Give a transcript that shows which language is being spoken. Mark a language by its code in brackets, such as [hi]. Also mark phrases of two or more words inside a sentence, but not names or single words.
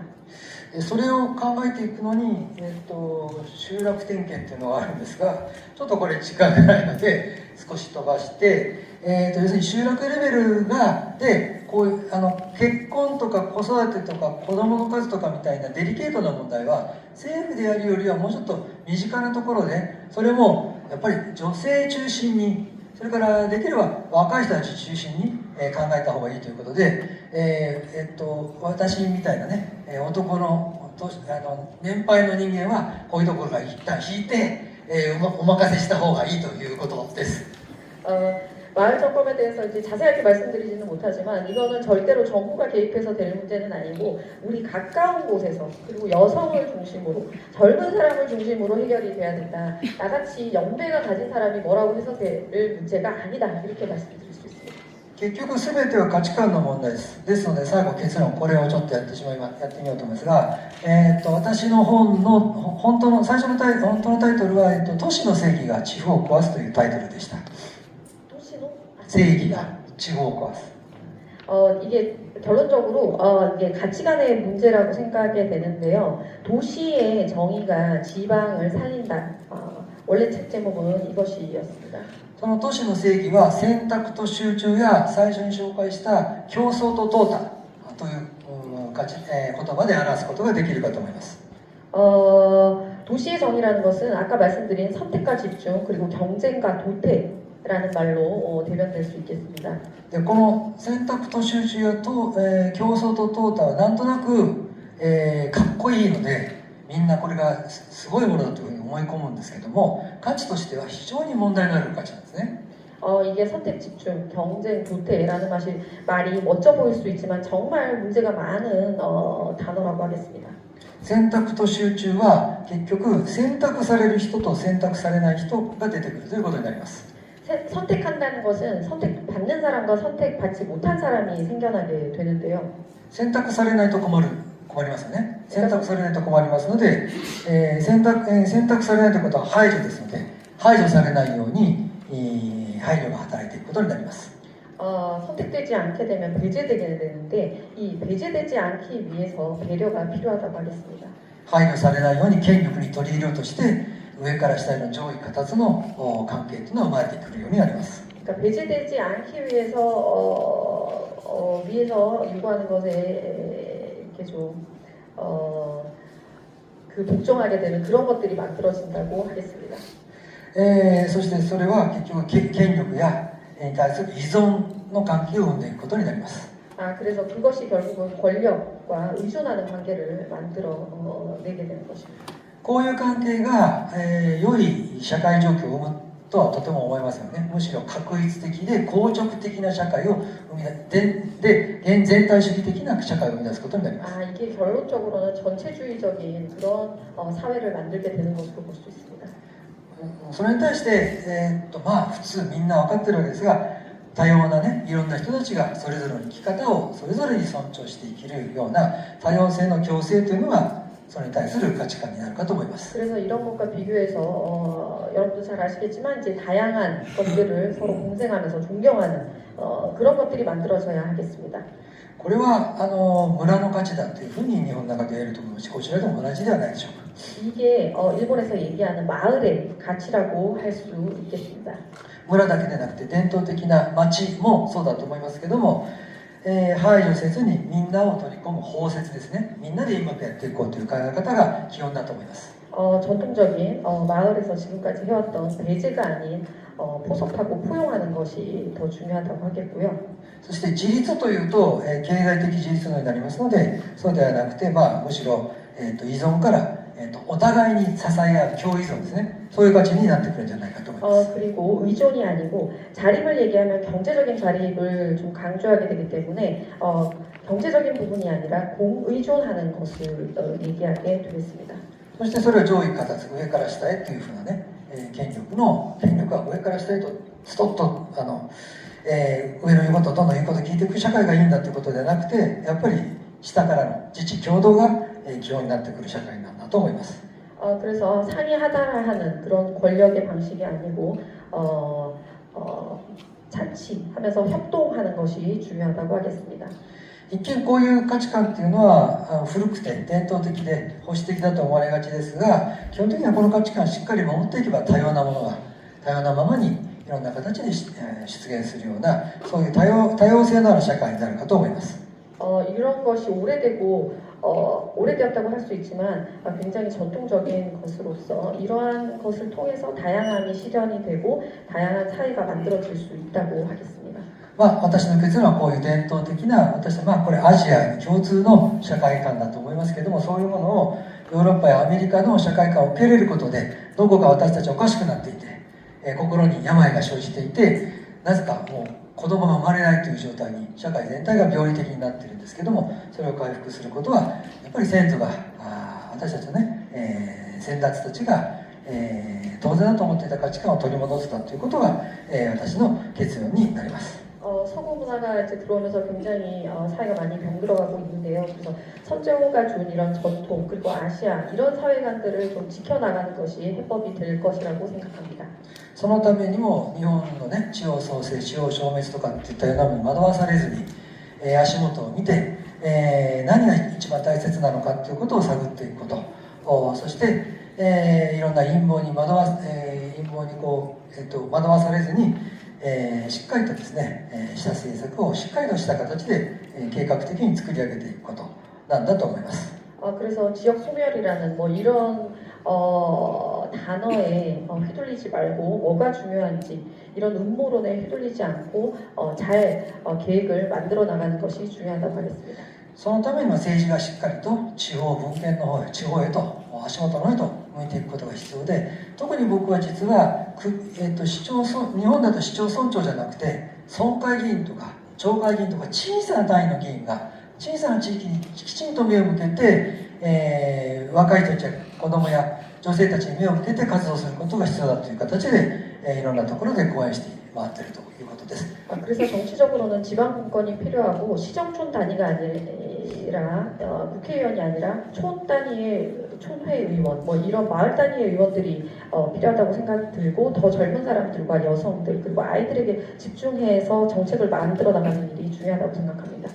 [ja] それを考えていくのに、集落点検っていうのがあるんですが、ちょっとこれ時間がないので少し飛ばして、要するに集落レベルでこういう結婚とか子育てとか子どもの数とかみたいなデリケートな問題は政府でやるよりはもうちょっと身近なところで、それもやっぱり女性中心に、それからできれば若い人たち中心に考えた方がいいということで、私みたいなね男の年配の人間はこういうところが一旦引いて、お任せした方がいいということです。 [ko] 마을 점검에 대해서 이제 자세하게 말씀드리지는 못하지만 이거는 절대로 정부가 개입해서 될 문제는 아니고 우리 가까운 곳에서 그리고 여성을 중심으로 젊은 사람을 중심으로 해결이 돼야 된다. 나같이 연배가 가진 사람이 뭐라고 해서 될 문제가 아니다. 이렇게 말씀드릴 수 있습니다. [ja] 結局全ては価値観の問題です。ですので最後結論これをちょっとやってみようと思いますが、私の本の本当のタイトルは、都市の正義が地方を壊すというタイトルでした。正義が地方を壊す。 [ko] 이게 결론적으로 이게 가치관의 문제라고 생각하게 되는데요. 도시의 정의가 지방을 살린다. 원래 책 제목은 이것이었습니다. [ja] その都市の正義は選択と集中や最初に紹介した競争と淘汰という言葉で表すことができるかと思います。 [ko] 도시의 정의라는 것은 아까 말씀드린 선택과 집중 그리고 경쟁과 도태라는 말로 대변될 수 있겠습니다. [ja] でこの選択と集中や競争と淘汰はなんとなく、かっこいいのでみんなこれがすごいものだというふうに思い込むんですけども、価値としては非常に問題のある価値なんですね。 [ko] 이게 선택 집중, 경쟁 도태라는 말이 멋져 보일 수 있지만 정말 문제가 많은 단어라고 하겠습니다. [ja] 選択と集中は結局選択される人と選択されない人が出てくるということになります。 [ko] 선택한다는 것은 선택받는 사람과 선택받지 못한 사람이 생겨나게 되는데요. [ja] 選択されないと困りますよね。選択されないと困りますので、選択されないということは排除ですので、排除されないように、配慮が働いていくことになります。 [ko] 선택되지 않게 되면 배제되게 되는데 이 배제되지 않기 위해서 배려가 필요하다고 하겠습니다. [ja] 配慮されないように権力に取り入れようとして上から下への上位下達の関係というのが生まれてくるようになります。 [ko] 그러니까 배제되지 않기 위해서 위에서 요구하는 것에 이렇게 좀 복종하게 되는 그런 것들이 만들어진다고 하겠습니다. [ja] そしてそれは結局権力やに対する依存の関係を生んでいくことになります。 [ko] 그래서 그것이 결국은 권력과 의존하는 관계를 만들어내게 되는 것입니다. [ja] こういう関係が、良い社会状況を生むとはとても思いますよね。むしろ確一的で硬直的な社会を生み出で全体主義的な社会を生み出すことになります。 [ko] 이게 결론적으로는 전체주의적인 그런 사회를 만들게 되는 것으로 볼 수 있습니다. [ja] それに対して、普通みんな分かってるわけですが、多様なね、いろんな人たちがそれぞれの生き方をそれぞれに尊重して生きるような多様性の共生というのがそれに対する価値観になるかと思います。 [ko] 그래서 이런 것과 비교해서 여러분도 잘 아시겠지만 이제 다양한 것들을 서로 공생하면서 존경하는 그런 것들이 만들어져야 하겠습니다. [ja] これは村の価値だというふうに日本の中で言えると思いますし、こちらでも同じではないでしょうか。 [ko] 이게 일본에서 얘기하는 마을의 가치라고 할 수 있겠습니다. [ja] 村だけでなくて伝統的な町もそうだと思いますけども、排除せずにみんなを取り込む包摂ですね。みんなでうまくやっていこうという考え方が基本だと思います。 [ko] 전통적인 마을에서 지금까지 해왔던 배제가 아닌 포섭하고 포용하는 것이 더 중요하다고 하겠고요. [ja] そして自立というと、経済的自立のようになりますので、そうではなくて、むしろ、依存から、お互いに支え合う共依存ですね。そういう価値になってくるんじゃないかと思います。 [ko] 그리고 의존이 아니고 자립을 얘기하면 경제적인 자립을 좀 강조하게 되기 때문에 경제적인 부분이 아니라 공의존하는 것을 얘기하게 되겠습니다. [ja] そしてそれを上位下達、上から下へというふうなね、権力が上から下へとストッと上の言うことどんどん言うことを聞いていく社会がいいんだということではなくて、やっぱり下からの自治共同が基本になってくる社会なんだと思います。 [ko] 그래서 상의하달하는 그런 권력의 방식이 아니고 자치하면서 협동하는 것이 중요하다고 하겠습니다. [ja] 一見こういう価値観っていうのは古くて伝統的で保守的だと思われがちですが、基本的にはこの価値観をしっかり守っていけば多様なものが多様なままにいろんな形で出現するようなそういう多様性のある社会になるかと思います。 [ko] 이런 것이 오래되었다고 할 수 있지만 굉장히 전통적인 것으로서 이러한 것을 통해서 다양함이 실현이 되고 다양한 사회가 만들어질 수 있다고 하겠습니다. [ja] 私の結論はこういう伝統的なこれアジアに共通の社会観だと思いますけども、そういうものをヨーロッパやアメリカの社会観を受け入れることでどこか私たちおかしくなっていて、心に病が生じていて、なぜかもう子供が生まれないという状態に社会全体が病理的になっているんですけども、それを回復することはやっぱり先祖が私たちのね、先達たちが、当然だと思っていた価値観を取り戻せたということが、私の結論になります。 [ko] 서구 문화가 이제 들어오면서 굉장히 사회가 많이 병들어가고 있는데요. 그래서 선조가 준 이런 전통 그리고 아시아 이런 사회관들을 좀 지켜나가는 것이 해법이 될 것이라고 생각합니다. [ja] そのためにも日本のね、地方創生、地方消滅とかっていったようなものに惑わされずに、足元を見て、何が一番大切なのかということを探っていくこと、そして、いろんな陰謀に惑わされずに、しっかりとですね、した政策をしっかりとした形で、計画的に作り上げていくことなんだと思います。 [ko] 그래서 지역 소멸이라는 뭐 이런 단어에 휘둘리지 말고 뭐가 중요한지 이런 음모론에 휘둘리지 않고 잘 계획을 만들어 나가는 것이 중요하다고 하겠습니다. [ja] そのためには政治がしっかりと地方分権の方へ、地方へと足元の方へと向いていくことが必要で、特に僕は実は市町村、日本だと市町村長じゃなくて村会議員とか町会議員とか小さな単位の議員が小さな地域にきちんと目を向けて、若い人たちや子供や女性たちに目を向けて活動することが必要だという形で、いろんなところで講演して回っているということです。 [ko] 그래서 정치적으로는 지방분권이 필요하고 시정촌 단위가 아니라 국회의원이 아니라 촌 단위의 촌회의원 뭐 이런 마을 단위의 의원들이 필요하다고 생각이 들고 더 젊은 사람들과 여성들 그리고 아이들에게 집중해서 정책을 만들어 나가는 일이 중요하다고 생각합니다.